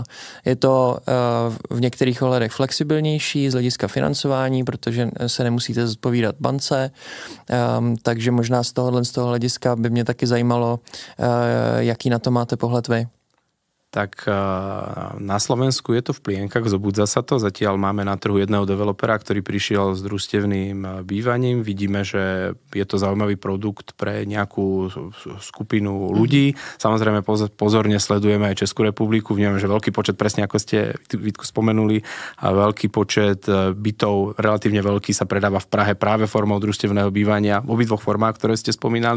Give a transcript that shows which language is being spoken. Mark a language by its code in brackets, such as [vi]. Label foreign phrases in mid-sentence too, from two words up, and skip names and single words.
[cs] Je to v některých ohledech flexibilnější z hlediska financování, protože se nemusíte zodpovídat bance, takže možná z toho hlediska by mě taky zajímalo, jaký na to máte pohled vy. [sk] Tak na Slovensku je to v plienkach, zobudza sa to. Zatiaľ máme na trhu jedného developera, ktorý prišiel s družstevným bývaním. Vidíme, že je to zaujímavý produkt pre nejakú skupinu ľudí. Samozrejme pozorne sledujeme aj Českú republiku. Vnímame, že veľký počet, presne ako ste Vítku spomenuli, a veľký počet bytov, relatívne veľký, sa predáva v Prahe práve formou družstevného bývania v obidvoch formách, ktoré ste spomínali.